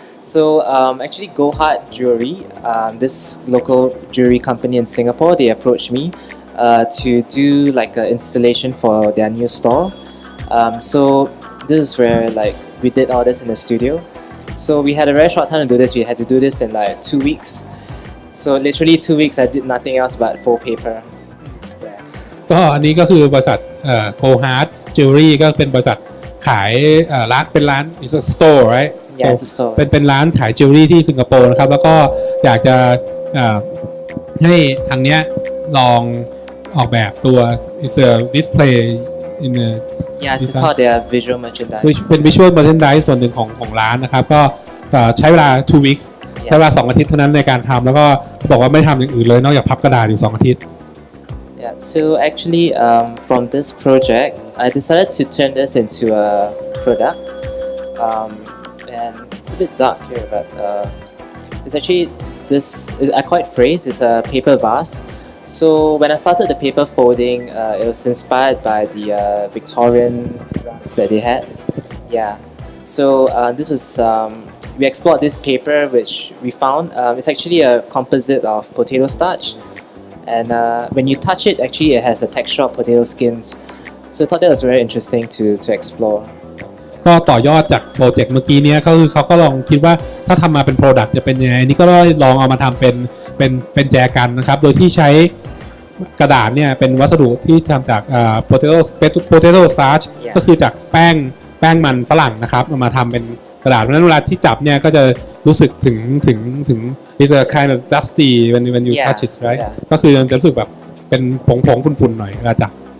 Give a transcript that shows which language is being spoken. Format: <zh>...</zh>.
<en>So actually, Gohart Jewelry, this local jewelry company in Singapore, they approached me to do like an installation for their new store. So this is where like we did all this in the studio. So we had a very short time to do this. We had to do this in like 2 weeks. So literally 2 weeks, I did nothing else but full paper. Yeah.</en> <th>ก็อันนี้ก็คือบริษัทโคฮาร์ดจิวเวลรี่ก็เป็นบริษัทขายร้านเป็นร้าน</th> <en>is a store right Yeah, it's a store.</en> <th>เป็นร้านขายจิวเวลรี่ที่สิงคโปร์นะครับแล้วก็อยากจะให้ทางเนี้ยลองออกแบบตัว</th> <en>is a display in a Yeah, it's called their visual merchandise.</en> <th>เป็น visual merchandise ส่วนหนึ่งของร้านนะครับก็ใช้เวลา</th> <en>2 weeks</en> <th>ใช้เวลา2 อาทิตย์เท่านั้นในการทำแล้วก็บอกว่าไม่ทำอย่างอื่นเลยนอกจากพับกระดาษอยู่2 อาทิตย์</th> <en>Yeah, so actually from this project, I decided to turn this into a product. And it's a bit dark here, but it's actually this is a quite phrase. It's a paper vase. So when I started the paper folding, it was inspired by the Victorian crafts that they had. Yeah. So this was we explored this paper which we found. It's actually a composite of potato starch, and when you touch it, actually it has a texture of potato skins. So I thought that was very interesting to explore.</en> <th>ก็ต่อยอดจากโปรเจกต์เมื่อกี้เนี้ยก็คือเขาก็ลองคิดว่าถ้าทำมาเป็นโปรดักต์จะเป็นยังไงนี่ก็ลองเอามาทำเป็นแจกันนะครับโดยที่ใช้กระดาษเนี่ยเป็นวัสดุที่ทำจากpotato starch ก็คือจากแป้งมันฝรั่งนะครับเอามาทำเป็นกระดาษเพราะฉะนั้นเวลาที่จับเนี่ยก็จะรู้สึกถึง</th> <en>is a kind of dusty when you touch it right</en> <th>ก็คือจะรู้สึกแบบเป็นผงฝุ่นๆหน่อยเวลาจับ</th>